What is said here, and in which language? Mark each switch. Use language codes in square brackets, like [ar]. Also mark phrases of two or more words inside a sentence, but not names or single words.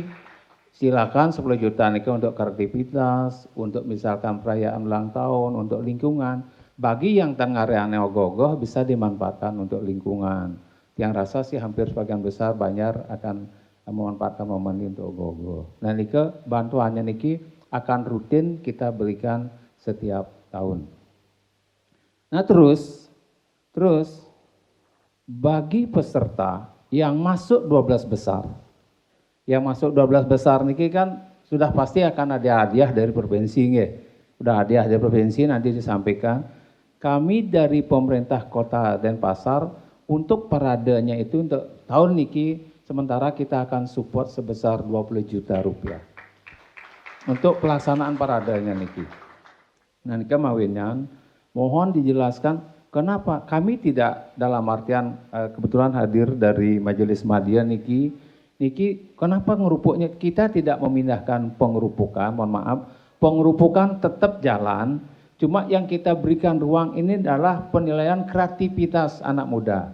[id] Silakan 10 juta ini kan untuk kreativitas, untuk misalkan perayaan ulang tahun, untuk lingkungan. Bagi yang tenggareane ogoh-ogoh bisa dimanfaatkan untuk lingkungan. Yang rasa sih hampir sebagian besar banyak akan memanfaatkan momen ini untuk ogoh-ogoh. Nah, niki bantuannya niki akan rutin kita berikan setiap tahun. Nah, terus bagi peserta yang masuk 12 besar, yang masuk 12 besar niki kan sudah pasti akan ada hadiah dari provinsi nggih. Udah hadiah dari provinsi nanti disampaikan. Kami dari pemerintah Kota Denpasar untuk paradenya itu untuk tahun niki sementara kita akan support sebesar 20 juta rupiah. Untuk pelaksanaan paradenya niki. Nah, [ban] niki mawinyan [id] mohon dijelaskan kenapa kami tidak dalam artian kebetulan hadir dari Majelis Madya niki kenapa ngerupuknya kita tidak memindahkan pengerupukan, mohon maaf, pengerupukan tetap jalan, cuma yang kita berikan ruang ini adalah penilaian kreativitas anak muda.